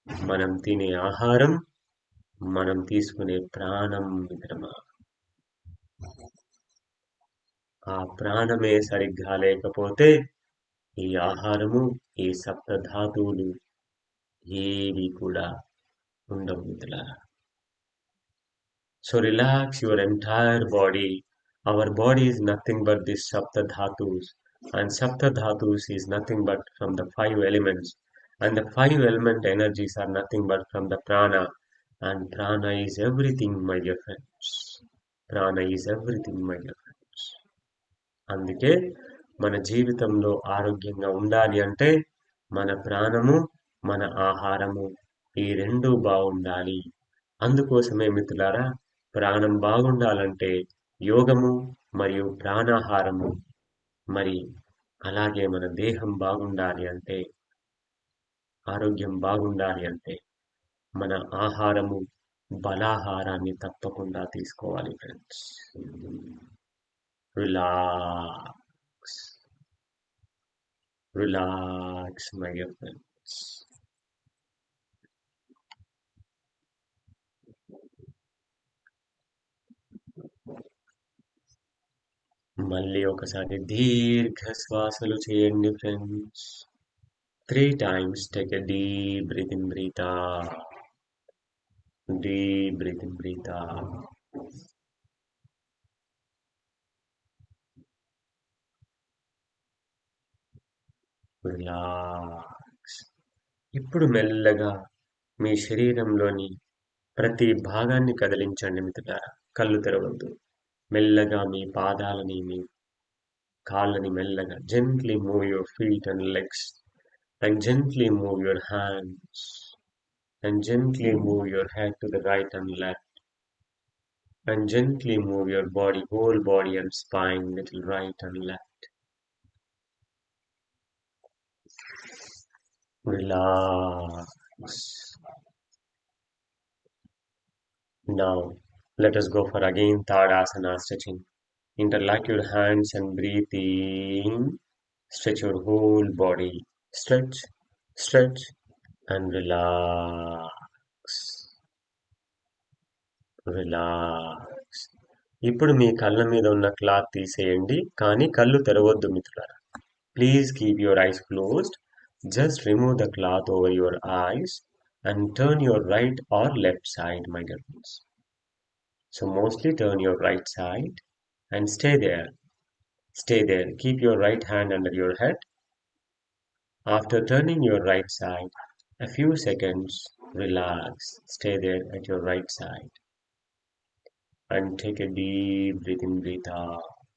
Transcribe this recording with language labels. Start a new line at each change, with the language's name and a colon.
Telugu: మనం తినే ఆహారం, మనం తీసుకునే ప్రాణం మిత్రమా. ఆ ప్రాణమే సరిగ్గా లేకపోతే ఈ ఆహారము, ఈ సప్త ధాతువులు ఏవి కూడా ఉండవు మిత్రులారా.
English: So relax your entire body. Our body is nothing but this sapta dhatus, and sapta dhatus is nothing but from the 5 elements, and the 5 element energies are nothing but from the prana, and prana is everything, my dear friends. Prana is everything, my dear friends.
Telugu: అందుకే మన జీవితంలో ఆరోగ్యంగా ఉండాలి అంటే మన ప్రాణము, మన ఆహారము ఈ రెండు బాగుండాలి. అందుకోసమే మిత్రులారా, ప్రాణం బాగుండాలంటే యోగము మరియు ప్రాణాహారము, మరి అలాగే మన దేహం బాగుండాలి అంటే, ఆరోగ్యం బాగుండాలి అంటే మన ఆహారము, బలాహారాన్ని తప్పకుండా తీసుకోవాలి friends.
English: Relax, relax my dear friends.
Telugu: మళ్ళీ ఒకసారి దీర్ఘ శ్వాసలు చేయండి friends.
English: 3 times take a deep breath in, breathe out. Deep breath in, breathe out. Relax.
Telugu: ఇప్పుడు మెల్లగా మీ శరీరంలోని ప్రతి భాగాన్ని కదిలించండి మిత్రులారా. కళ్ళు తెరవద్దు. మెల్లగా మీ పాదాలని, మీ కాళ్ళని మెల్లగా
English: gently move your feet and legs, and gently move your hands, and gently move your head to the right and left, and gently move your body, whole body and spine, little right and left. Relax. Now, let us go for again Tadasana stretching. Interlock your hands and breathe in. Stretch your whole body. Stretch, stretch, and relax. Relax.
Telugu: ఇప్పుడు మీ కళ్ళ మీద ఉన్న cloth తీసేయండి, కానీ కళ్ళు తెరవద్దు మిత్రులారా.
English: Please keep your eyes closed. Just remove the cloth over your eyes and turn your right or left side, my dear friends. So mostly turn your right side and stay there. Stay there. Keep your right hand under your head. After turning your right side, a few seconds, relax. Stay there at your right side. And take a deep breath in, breathe out.